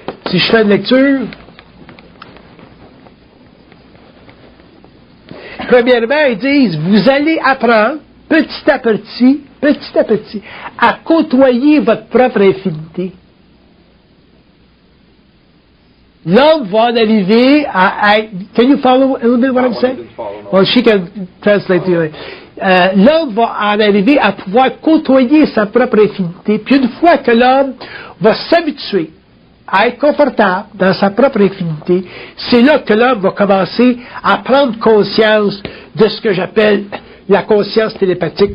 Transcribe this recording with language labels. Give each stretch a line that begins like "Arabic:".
French: Si je fais une lecture, premièrement, ils disent, vous allez apprendre petit à petit, à côtoyer votre propre infinité. L'homme va en arriver à...
English: Can you follow a little bit what I'm saying? Well, she can translate it.
French: L'homme va en arriver à pouvoir côtoyer sa propre infinité. Puis une fois que l'homme va s'habituer à être confortable dans sa propre infinité, c'est là que l'homme va commencer à prendre conscience de ce que j'appelle la conscience télépathique.